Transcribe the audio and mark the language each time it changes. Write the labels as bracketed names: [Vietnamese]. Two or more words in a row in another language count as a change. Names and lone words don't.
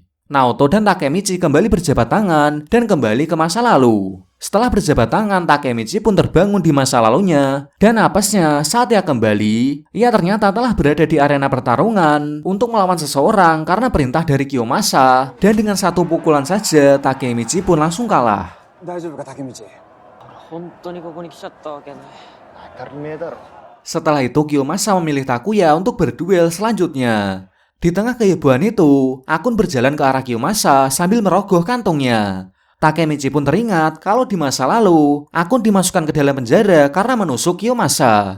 [Indonesian] Naoto dan Takemichi kembali berjabat tangan dan kembali ke masa lalu. Setelah berjabat tangan, Takemichi pun terbangun di masa lalunya. Dan apesnya, saat ia kembali, ia ternyata telah berada di arena pertarungan untuk melawan seseorang karena perintah dari Kiyomasa. Dan dengan satu pukulan saja, Takemichi pun langsung kalah. [Japanese] 大丈夫か竹道。本当にここに来ちゃったわけね。当たり前だろ。 [Indonesian] Setelah itu, Kiyomasa memilih Takuya untuk berduel selanjutnya. Di tengah kehebohan itu, Akun berjalan ke arah Kiyomasa sambil merogoh kantongnya. Takemichi pun teringat kalau di masa lalu, Akun dimasukkan ke dalam penjara karena menusuk Kiyomasa.